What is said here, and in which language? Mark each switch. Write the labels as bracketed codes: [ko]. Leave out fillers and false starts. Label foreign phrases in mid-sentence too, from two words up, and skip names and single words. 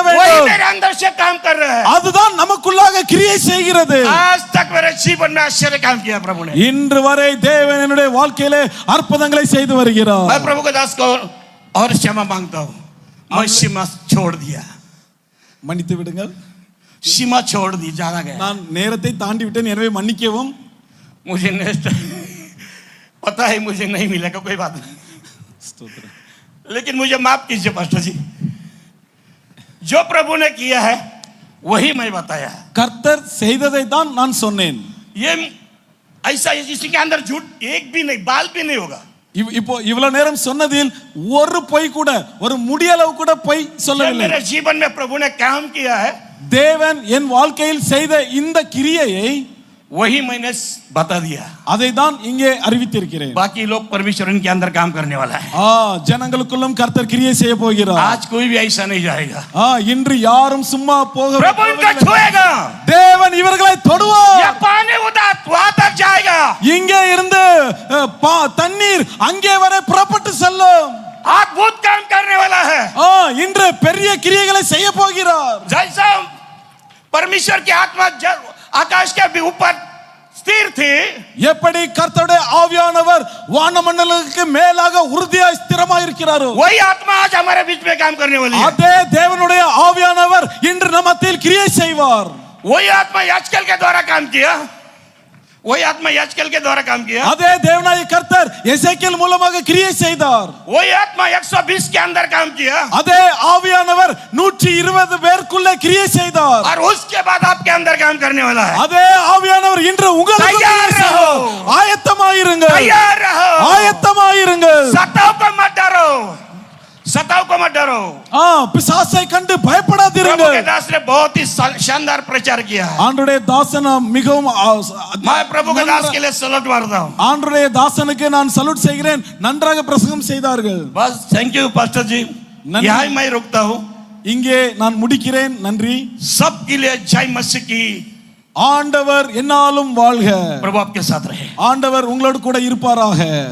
[hi] वही [ta] வேண்டும். [hi] मेरे अंदर से काम कर रहा है. [ta] அதுதான் நமக்குள்ளாக கிரியை செய்கிறது. [hi] आज तक मेरे जीवन में आश्चर्य काम किया प्रभु ने. [ta] இன்று வரை தேவன் என்னுடைய வாழ்க்கையிலே அற்புதங்களை செய்து வருகிறார். [hi] मैं प्रभु के दास को और क्षमा मांगता हूँ, मैं सीमा छोड़ दिया, [ta] மன்னித்து விடுங்கள். [hi] सीमा छोड़ दी, ज्यादा गया. [ta] நான் நேரத்தை தாண்டி விட்டேன், எனவே மன்னிக்கவும். [hi] मुझे नेक्स्ट पता है मुझे नहीं मिलेगा, कोई बात नहीं, [ta] ஸ்தோத்திரம். [hi] लेकिन मुझे माफ कीजिए पास्टर जी, जो प्रभु ने किया है वही मैं बताया. [ta] கர்த்தர் செய்ததை தான் நான் சொன்னேன். [hi] ये ऐसा इसके अंदर झूठ एक भी नहीं, बाल भी नहीं होगा. [ta] இப்போ இவ்வளவு நேரம் சொன்னதில் ஒரு பொய் கூட, ஒரு முடியளவு கூட பொய் சொல்லவில்லை. [hi] मेरे जीवन में प्रभु ने काम किया है, [ta] தேவன் என் வாழ்க்கையில் செய்த இந்த கிரியையை [hi] वही मैंने बता दिया. [ta] அதை தான் இங்கே அறிவித்திருக்கிறேன். [hi] बाकी लोग परमेश्वर के अंदर काम करने वाला है. [ta] ஜனங்களுக்குள்ளும் கர்த்தர் கிரியை செய்ய போகிறார். [hi] आज कोई भी ऐसा नहीं जाएगा. [ta] இன்று யாரும் சும்மா போக [hi] प्रभु इनका छुएगा, [ta] தேவன் இவர்களை தொடுவார். [hi] ये पानी उधर वहां तक जाएगा, [ta] இங்கே இருந்து தண்ணீர் அங்கே வரை புறப்பட்டு செல்லும். [hi] अद्भुत काम करने वाला है. [ta] இன்று பெரிய கிரியைகளை செய்ய போகிறார். [hi] जैसा परमेश्वर की आत्मा आकाश के ऊपर स्थिर थी, [ta] எப்படி கர்த்தருடைய ஆவியானவர் வானமண்டலத்துக்கு மேலாக உறுதியாய் ஸ்திரமாய் இருக்கிறாரோ, [hi] वही आत्मा आज हमारे बीच में काम करने वाली है. [ta] அதே தேவனுடைய ஆவியானவர் இன்று நம்ம மத்தியில் கிரியை செய்வார். [hi] वही आत्मा याजकेल के द्वारा काम किया, वही आत्मा याजकेल के द्वारा काम किया, [ta] அதே தேவனாகிய கர்த்தர் எசேக்கியேல் மூலமாக கிரியை செய்தார். [hi] वही आत्मा 120 के अंदर काम किया, [ta] அதே ஆவியானவர் 120 பேருக்குள்ளே கிரியை செய்தார். [hi] और उसके बाद आपके अंदर काम करने वाला है. [ta] அதே ஆவியானவர் இன்று உங்களுக்கு [hi] तैयार रहो, [ta] ஆயத்தமாயிருங்கள், [hi] तैयार रहो, [ta] ஆயத்தமாயிருங்கள். [hi] सताओ को मत डरो, सताव को मत डरो। [ta] பிசாசை கண்டு [hi] प्रभु [ta] பயப்படாதீர்கள். [hi] के दास ने बहुत ही शानदार प्रचार किया है। [ta] ஆண்டவருடைய தாசன் மிகவும் [hi] मैं प्रभु के दास के लिए सलूट मारता हूँ। [ta] ஆண்டவருடைய தாசனுக்கு நான் சல்யூட் செய்கிறேன். நன்றாக பிரசங்கம் செய்தார்கள். [hi] बस [en] thank you [hi] पास्टर जी, यहाँ ही मैं रुकता हूँ। [ta] இங்கே நான் முடிக்கிறேன். நன்றி. [hi] सबके लिए जय मसीह की। [ta] ஆண்டவர் என்னாலும் வாழ்க. [hi] प्रभु आपके साथ रहे। [ta] ஆண்டவர் உங்களோடு கூட இருப்பாராக.